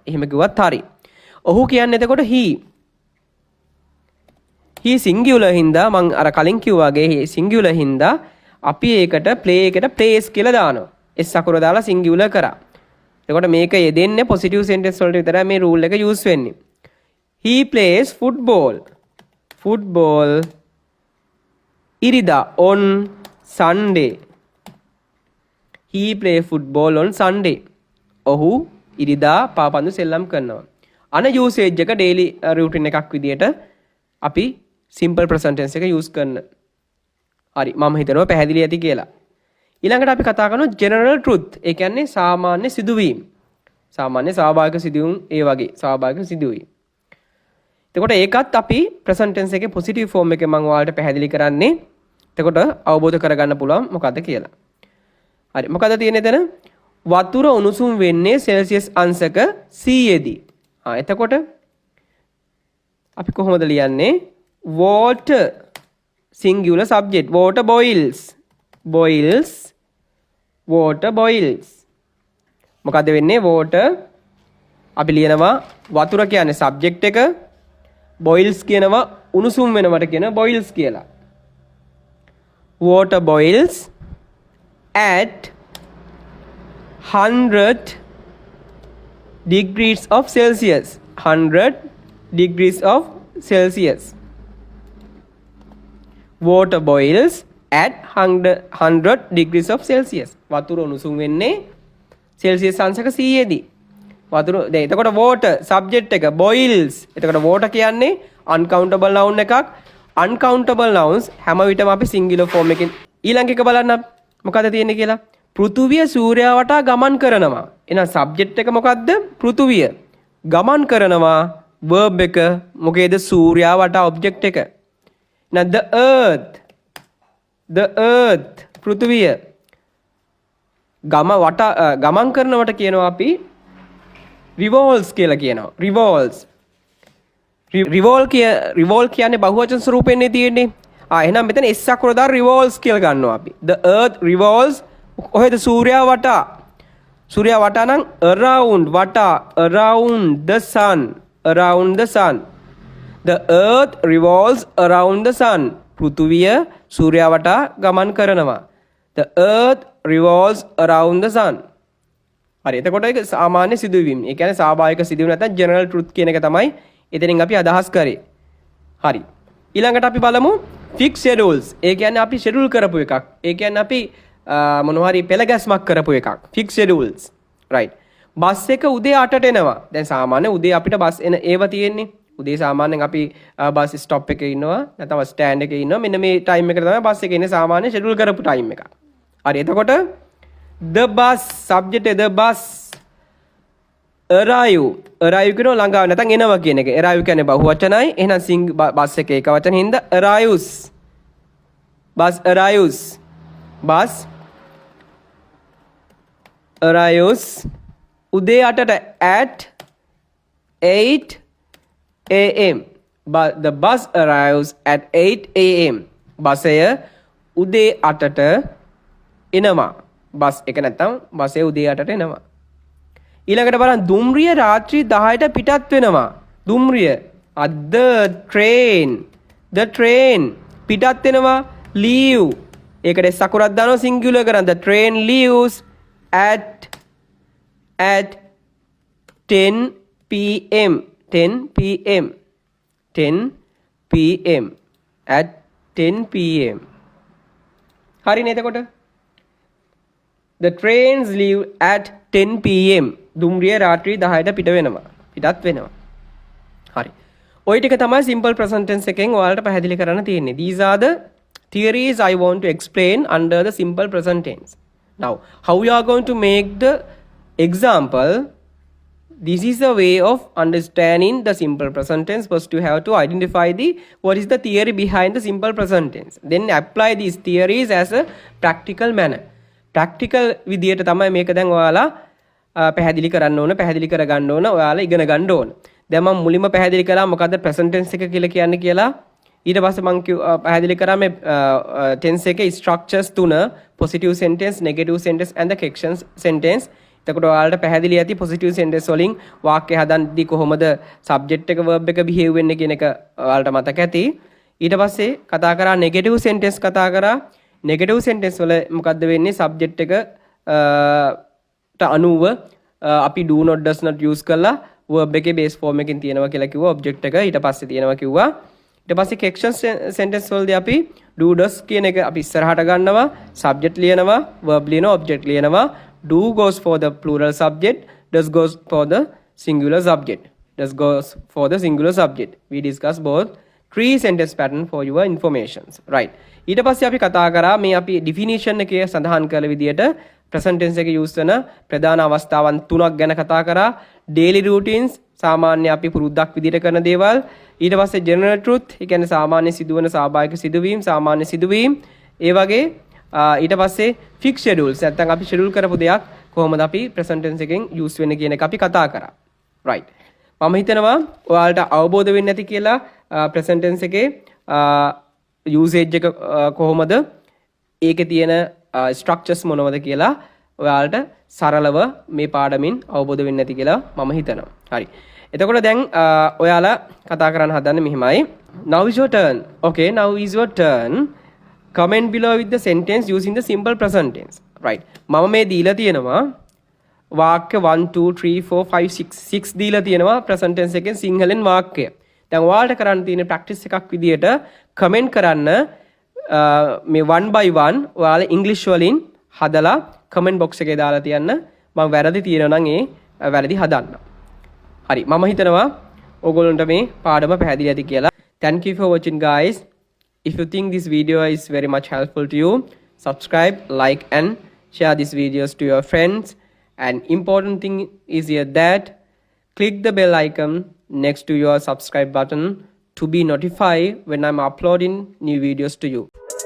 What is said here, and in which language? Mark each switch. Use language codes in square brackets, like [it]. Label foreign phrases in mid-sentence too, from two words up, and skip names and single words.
[si] එහෙම කිව්වත් හරි. ඔහු කියන්නේ එතකොට [en] he singular [si] හින්දා මං අර කලින් කිව්වා වගේ singular හින්දා අපි ඒකට play එකට plays කියලා දානවා. s අකුර දාලා singular කරා. එතකොට මේක යෙදෙන්නේ [en] positive sentence [si] වලට විතරයි මේ rule එක use වෙන්නේ. [en] He plays football ඉරිදා on Sunday. He play football on Sunday. [si] ඔහු ඉරිදා පාපන්දු සෙල්ලම් කරනවා. අන usage එක [en] daily routine [si] එකක් විදියට අපි [en] simple present tense [si] එක use කරන. හරි, මම හිතනවා පැහැදිලි ඇති කියලා. ඊළඟට අපි කතා කරනවා [en] general truth. [si] ඒ කියන්නේ සාමාන්‍ය සිදුවීම්. සාමාන්‍ය ස්වාභාවික සිදුවීම්, ඒ වගේ ස්වාභාවික සිදුවීම්. එතකොට ඒකත් අපි [en] present tense [si] එකේ [en] positive form [si] එකේ මම ඔයාලට පැහැදිලි කරන්නේ. එතකොට අවබෝධ කරගන්න පුළුවන් මොකද්ද කියලා. හරි, මොකද්ද තියෙන්නේ එතන? වතුර උණුසුම් වෙන්නේ සෙල්සියස් අංශක 100 දී. එතකොට අපි කොහොමද ලියන්නේ? [en] water singular subject, water boils [si] මොකද වෙන්නේ? water අපි ලියනවා වතුර කියන්නේ subject එක, boils කියනවා උණුසුම් වෙනවට කියන boils කියලා. [en] water boils at 100 degrees of Celsius. 100 degrees of Celsius. Water boils at 100 degrees of Celsius. [si] වතුර උණුසුම් වෙන්නේ Celsius අංශක 100 දී. වතුර දැන් එතකොට [en] water subject [si] එක boils. එතකොට water කියන්නේ [en] uncountable noun [si] එකක්. [en] uncountable nouns [si] හැම විටම අපි [en] singular form [si] එකෙන් ඊළඟ එක බලන්න මොකද තියෙන්නේ කියලා. පෘථුවිය සූර්යයා වටා ගමන් කරනවා. එහෙනම් subject එක මොකද්ද? පෘථුවිය. ගමන් කරනවා verb එක මොකේද? සූර්යයා වටා object එක. එහෙනම් [en] the earth [si] පෘථුවිය ගමන් කරනවට කියනවා අපි revolves කියලා කියනවා. revolve කියන්නේ බහුවචන ස්වරූපෙන්නේ තියෙන්නේ. එහෙනම් මෙතන s අකුර දාලා revolves කියලා ගන්නවා අපි. [en] the earth revolves [si] කොහෙද? සූර්යයා වටා. සූර්යයා වටා නම් [en] around the sun. the earth revolves around the sun. [si] පෘථුවිය සූර්යයා වටා ගමන් කරනවා. [en] the earth revolves around the sun. [si] හරි, එතකොට ඒක සාමාන්‍ය සිදුවීම්. ඒ කියන්නේ ස්වාභාවික සිදුවීම් නැත්නම් [en] general truth [si] කියන එක තමයි එතනින් අපි අදහස් කරේ. හරි. ඊළඟට අපි බලමු [en] fixed schedules. [si] ඒ කියන්නේ අපි schedule කරපු එකක්. ඒ කියන්නේ අපි මොනවා හරි පෙළගැස්මක් කරපු එකක්. [en] fixed schedules. right. [si] බස් එක උදේ 8ට එනවා. දැන් සාමාන්‍ය උදේ අපිට බස් එන ඒව තියෙන්නේ. උදේ සාමාන්‍යයෙන් අපි [en] bus stop [si] එකේ ඉන්නවා නැත්නම් ස්ටෑන්ඩ් එකේ ඉන්නවා. මෙන්න මේ ටයිම් එකට තමයි බස් එකේ ඉන්නේ සාමාන්‍ය ෂෙඩියුල් කරපු ටයිම් එක. හරි එතකොට [en] the bus subject the bus arrive [si] කියනවා ළඟා නැත්නම් එනවා කියන එක. arrive කියන්නේ බහුවචනයි. එහෙනම් බස් එකේ එක වචන හින්දා arrives. [en] bus arrives. bus arrives [si] උදේ 8ට [en] at 8 am. But the bus arrives at 8 am. [si] බසය උදේ 8ට එනවා. බස් එක නැත්තම් බසය උදේ 8ට එනවා. ඊළඟට බලන්න දුම්රිය රාත්‍රී 10ට පිටත් වෙනවා. දුම්රිය [en] the train [si] පිටත් වෙනවා. [en] leave [si] ඒකට සකුරක් දානවා සිංගියුලර් කරන් [en] the train leaves at 10 pm 10 pm 10 pm at 10 pm [si] හරිනේ එතකොට [en] the trains leave at 10 pm [si] දුම්රිය රාත්‍රී 10ට පිටත් වෙනවා හරි ඔය ටික තමයි simple present tense එකෙන් ඔයාලට පැහැදිලි කරන්න තියෙන්නේ [en] these are the theories I want to explain under the simple present tense now how you are going to make the example. This is a way of understanding the simple present tense. First you have to identify what is the theory behind the simple present tense. Then apply these theories as a practical manner. [si] Practical විදියට තමයි මේක දැන් ඔයාලා පැහැදිලි කරන්න ඕන, පැහැදිලි කර ගන්න ඕන, ඔයාලා ඉගෙන ගන්න ඕන. දැන් මම මුලින්ම පැහැදිලි කළා මොකද්ද present tense එක කියලා කියන්නේ කියලා. ඊට පස්සේ මම පැහැදිලි කරා මේ tense එකේ structures තුන [en] positive sentence, negative sentence and the question sentence. [si] එතකොට ඔයාලට පැහැදිලි ඇති [en] positive sentence [si] වලින් වාක්‍ය හදන්නදී කොහොමද subject එක verb එක behave වෙන්නේ කියන එක ඔයාලට මතක ඇති. ඊට පස්සේ කතා කරා [en] negative sentence [si] කතා කරා. [en] negative sentence [si] වල මොකද්ද වෙන්නේ subject එක ට අනුව අපි [en] do not does not use [si] කරලා verb එකේ [en] base form [si] එකකින් තියෙනවා කියලා කිව්වා object එක. ඊට පස්සේ තියෙනවා කිව්වා. ඊට පස්සේ question sentence වලදී අපි [en] do does [si] කියන එක අපි ඉස්සරහට ගන්නවා subject ලියනවා verb ලියනවා object ලියනවා. [en] Do goes for the plural subject, does goes for the singular subject. Does goes for the singular subject. We discuss both three sentence pattern for your informations. Right. [si] ඊට පස්සේ අපි කතා කරා මේ අපි definition එකේ සඳහන් කළ විදිහට [en] present tense [si] එකේ use වෙන ප්‍රධාන අවස්ථාවන් තුනක් ගැන කතා කරා. [en] daily routines [si] සාමාන්‍ය අපි පුරුද්දක් විදිහට කරන දේවල්. ඊට පස්සේ [en] general truth, [si] ඒ කියන්නේ සාමාන්‍ය සිදුවන ස්වාභාවික සිදුවීම්, සාමාන්‍ය සිදුවීම්. ඒ වගේ ඊට පස්සේ [en] fixed schedules [si] නැත්නම් අපි schedule කරපු දෙයක් කොහොමද අපි [en] present tense [si] එකෙන් use වෙන්නේ කියන එක අපි කතා කරා. right. මම හිතනවා ඔයාලට අවබෝධ වෙන්නේ නැති කියලා [en] present tense [si] එකේ usage එක කොහොමද ඒකේ තියෙන structures මොනවද කියලා ඔයාලට සරලව මේ පාඩමින් අවබෝධ වෙන්නේ නැති කියලා මම හිතනවා. හරි. එතකොට දැන් ඔයාලා කතා කරන්න හදන්නේ මෙහිමයි. [en] Now is your turn. Okay, now is your turn. Comment below with the sentence using the simple present tense. Right. [si] මම මේ දීලා තියෙනවා වාක්‍ය 1 2 3 4 5 6 6 දීලා තියෙනවා present tense එකෙන් සිංහලෙන් වාක්‍ය. දැන් ඔයාලට කරන්න තියෙන practice එකක් විදියට comment කරන්න මේ [en] 1 by 1 [si] ඔයාලා English වලින් හදලා [en] comment box [si] එකේ දාලා තියන්න. මම වැරදි තියෙනවා නම් ඒ වැරදි හදන්න. හරි. මම හිතනවා ඕගොල්ලන්ට මේ පාඩම පැහැදිලි ඇති කියලා. [en] Thank you for watching guys. If you think this video is very much helpful to you, subscribe, like and share these videos to your friends. And important thing is here that click the bell icon next to your subscribe button to be notified when I'm uploading new videos to you.